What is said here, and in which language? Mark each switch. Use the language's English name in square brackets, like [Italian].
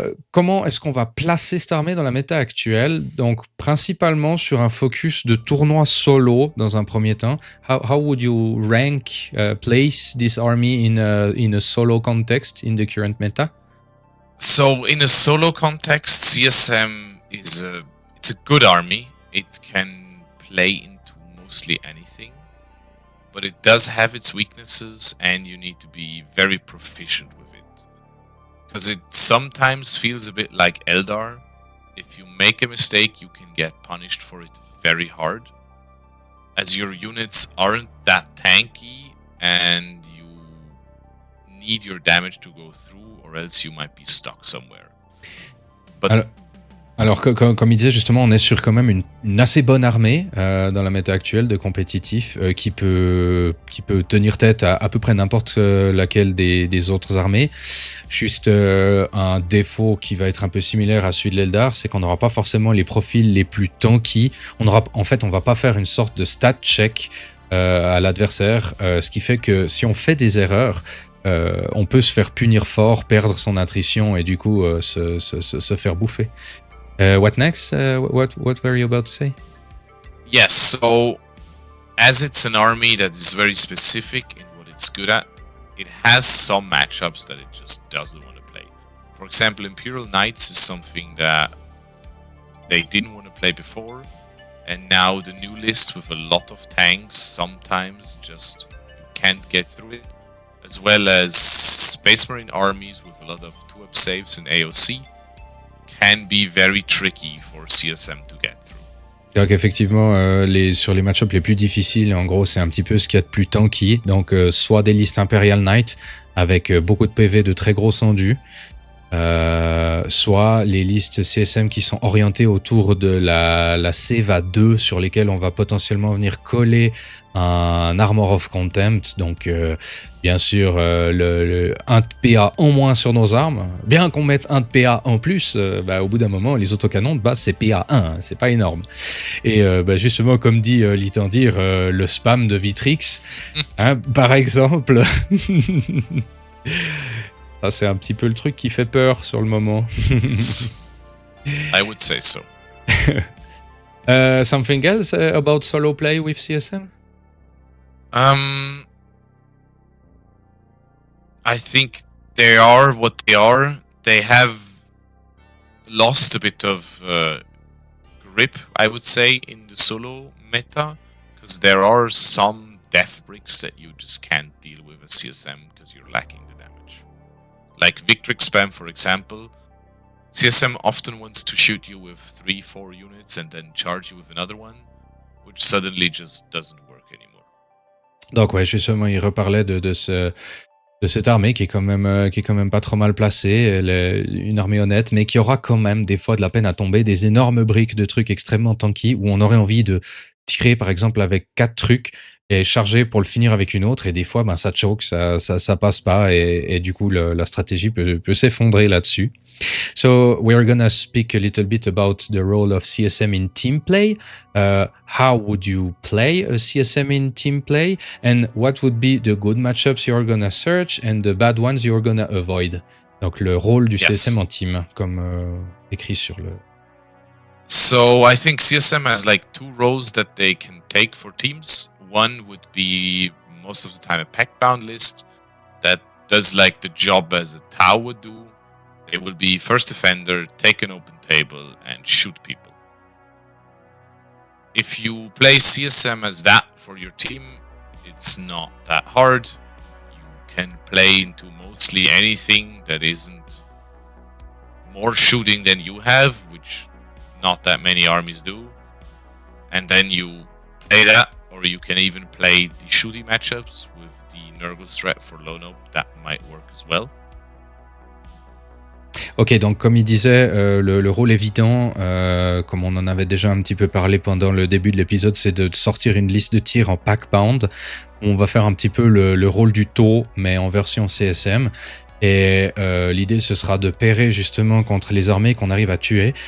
[French] Comment est-ce qu'on va placer cette armée dans la méta actuelle? Donc, principalement sur un focus de tournoi solo dans un premier temps. [English] How would you rank, place this army in a solo context in the current meta? So in a solo context, CSM it's a good army. It can play into mostly anything, but it does have its weaknesses, and you need to be very proficient with it, because it sometimes feels a bit like Eldar. If you make a mistake, you can get punished for it very hard, as your units aren't that tanky, and you need your damage to go through, or else you might be stuck somewhere. But [French] alors comme il disait justement, on est sur quand même une assez bonne armée dans la méta actuelle de compétitif qui peut tenir tête à peu près n'importe laquelle des autres armées. Juste un défaut qui va être un peu similaire à celui de l'Eldar, c'est qu'on n'aura pas forcément les profils les plus tanky. On va pas faire une sorte de stat check à l'adversaire, ce qui fait que si on fait des erreurs, on peut se faire punir fort, perdre son attrition et du coup se faire bouffer. [English] What next? What were you about to say? Yes, so as it's an army that is very specific in what it's good at, it has some matchups that it just doesn't want to play. For example, Imperial Knights is something that they didn't want to play before, and now the new list with a lot of tanks sometimes just you can't get through it, as well as Space Marine armies with a lot of 2-up saves and AOC can be very tricky for CSM to get through. [French] Donc effectivement, sur les match-ups les plus difficiles, en gros, c'est un petit peu ce qu'il y a de plus tanky. Donc soit des listes Imperial Knight avec beaucoup de PV de très gros endus, soit les listes CSM qui sont orientées autour de la CEVA 2 sur lesquelles on va potentiellement venir coller un Armor of Contempt, donc bien sûr le 1 de PA en moins sur nos armes, bien qu'on mette 1 de PA en plus, au bout d'un moment les autocanons de base c'est PA 1, c'est pas énorme, et justement comme dit Litandir, le spam de Vitrix, hein, par exemple. Ça, c'est un petit peu le truc qui fait peur sur le moment. [English] I would say so. Something else about solo play with CSM? I think they are what they are. They have lost a bit of grip, I would say, in the solo meta, because there are some death bricks that you just can't deal with as CSM because you're lacking the damage. Like Victrix spam, for example. CSM often wants to shoot you with 3-4 units and then charge you with another one, which suddenly just doesn't work anymore. [French] Donc ouais, justement, il reparlait de cette armée qui est quand même pas trop mal placée. Elle est une armée honnête, mais qui aura quand même des fois de la peine à tomber, des énormes briques de trucs extrêmement tanky où on aurait envie de tirer par exemple avec 4 trucs et charger pour le finir avec une autre, et des fois ça choke, ça passe pas, et du coup la stratégie peut s'effondrer là-dessus. [English] So we're gonna speak a little bit about the role of CSM in team play. How would you play a CSM in team play, and what would be the good matchups you're gonna search and the bad ones you're gonna avoid? [French] Donc le rôle du CSM en team, comme écrit sur le... [English] So I think CSM has like 2 roles that they can take for teams. One would be most of the time a pack-bound list that does like the job as a Tau would do. It will be first defender, take an open table, and shoot people. If you play CSM as that for your team, it's not that hard. You can play into mostly anything that isn't more shooting than you have, which not that many armies do. And then you play that, or you can even play the shooting matchups with the Nurgle threat for low note. That might work as well. [French] Ok, donc comme il disait, le rôle évident, comme on en avait déjà un petit peu parlé pendant le début de l'épisode, c'est de sortir une liste de tirs en pack-bound. On va faire un petit peu le rôle du taux, mais en version CSM. Et l'idée, ce sera de pairer justement contre les armées qu'on arrive à tuer.